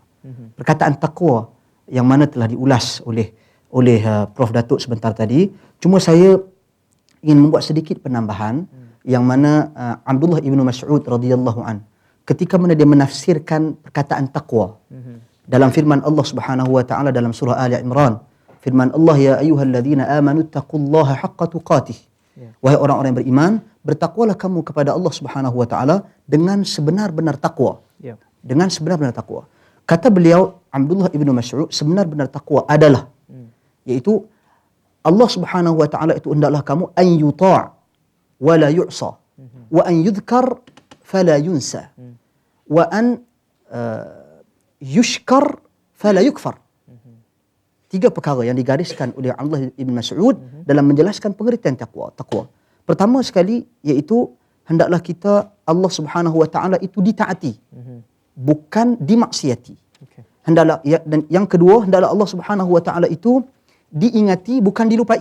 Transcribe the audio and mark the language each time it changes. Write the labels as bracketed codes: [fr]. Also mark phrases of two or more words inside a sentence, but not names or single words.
[ms] Perkataan takwa yang mana telah diulas oleh Prof Datuk sebentar tadi, cuma saya ingin membuat sedikit penambahan, yang mana Abdullah ibnu Mas'ud [ar] رضي الله عن, [ms] ketika mana dia menafsirkan perkataan takwa dalam firman Allah [ar] سبحانه وتعالى [ms] dalam surah Ali Imran, firman Allah, [ar] يا أيها الذين آمنوا اتقوا الله حق تقاته, [ms] wahai orang-orang yang beriman, bertakwalah kamu kepada Allah [ar] سبحانه وتعالى [ms] dengan sebenar-benar takwa. Dengan sebenar-benar takwa. Kata beliau Abdullah ibnu Mas'ud, sebenar-benar takwa adalah iaitu Allah [ar] سبحانه وتعالى [ms] itu hendaklah kamu [ar] أن يطاع ولا يعصى وأن يذكر فلا ينسى وأن يشكر فلا يكفر. [ms] Tiga perkara yang digariskan oleh Abdullah ibn Mas'ud dalam menjelaskan pengertian takwa. Pertama sekali iaitu hendaklah kita Allah [ar] سبحانه وتعالى [ms] itu ditaati, bukan dimaksiati. Hendaklah dan yang kedua, hendaklah Allah [ar] سبحانه وتعالى [ms] itu diingati, bukan dilupai.